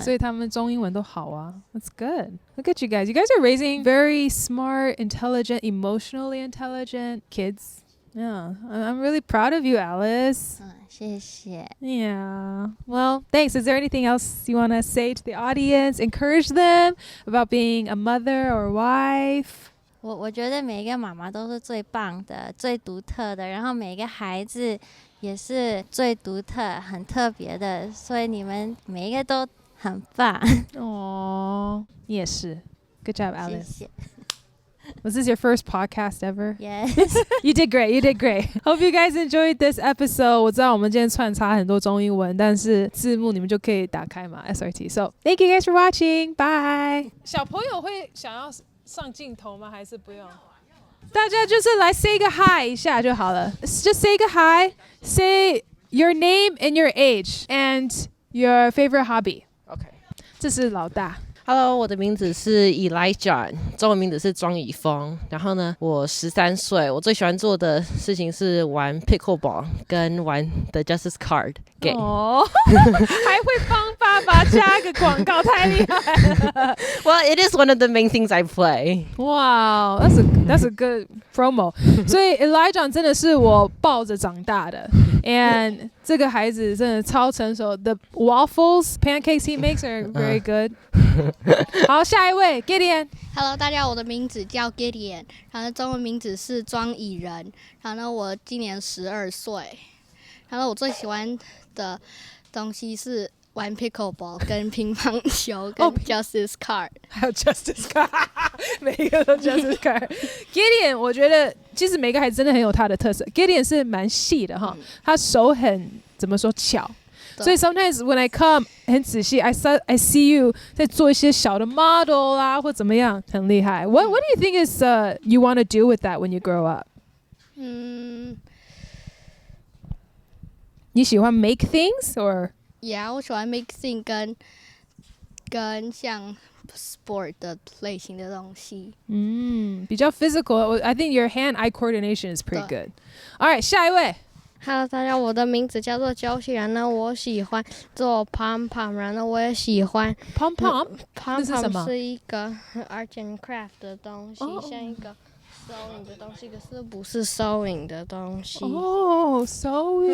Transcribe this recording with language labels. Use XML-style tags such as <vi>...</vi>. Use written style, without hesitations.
<zh>所以他们中英文都好啊。</zh> <en>That's good. Look at you guys. You guys are raising very smart, intelligent, emotionally intelligent kids. Yeah, I'm really proud of you, Alice.</en> <zh>谢谢。</zh> <en>Yeah. Well, thanks. Is there anything else you want to say to the audience? Encourage them about being a mother or wife?</en> <zh>我觉得每一个妈妈都是最棒的、最独特的，然后每一个孩子也是最独特、很特别的，所以你们每一个都很棒。哦，你也是。</zh> <en>Good job, Alice.</en> <zh>谢谢。</zh> <en>Was this your first podcast ever? Yes. You did great. You did great. Hope you guys enjoyed this episode.</en> <zh>我知道我们今天穿插很多中英文，但是字幕你们就可以打开嘛 SRT.</zh> <en>So thank you guys for watching. Bye.</en> <zh>小朋友会想要上镜头吗？还是不用？大家就是来 say 个 hi 一下就好了。</zh> <en>Just say 个 hi. Say your name and your age and your favorite hobby. OK.</en> <zh>这是老大。 Hello， 我的名字是 Elijah， 中文名字是庄以峰。然后呢，我13岁，我最喜欢做的事情是玩 pickleball 跟玩 The Justice Card game。哦，还会帮爸爸加个广告，太厉害了。</zh> <en>Well, it is one of the main things I play. Wow, that's a good promo.</en> <zh>所以 Elijah 真的是我抱着长大的 ，and 这个孩子真的超成熟。</zh> <en>The waffles, pancakes he makes are very good.</en> <zh>好，下一位 Gideon。Hello，大家好，我的名字叫 Gideon， 然后中文名字是庄以仁，然后呢，我今年12岁，然后我最喜欢的东西是玩 pickleball 跟乒乓球跟 Justice Card，还有 Justice Card， 每一个都 Justice Card。Gideon， 我觉得其实每个孩子真的很有他的特色。 Gideon 是蛮细的哈，他手很怎么说巧。所以</zh> <en>sometimes when I come</en> <zh>很仔细</zh> <en>I see you</en> <zh>在做一些小的 model 啦或怎么样，很厉害。</zh> <en>What do you think is you want to do with that when you grow up?</en> <zh>你喜欢</zh> <en>make things or?</en> <zh>Yeah， 我喜欢</zh> <en>make things</en> <zh>跟像 sport 的类型的东西。比较</zh> <en>physical. I think your hand-eye coordination is pretty good. All right，</en> <zh>下一位。 Hello， 大家，我的名字叫做Josie，然后我喜欢做 pom pom， 然后我也喜欢 pom pom。 pom pom 是一个</zh> <en>art and craft</en> <zh>的东西，像一个 sewing 的东西，可是不是 sewing 的东西。哦 ，sewing。</zh>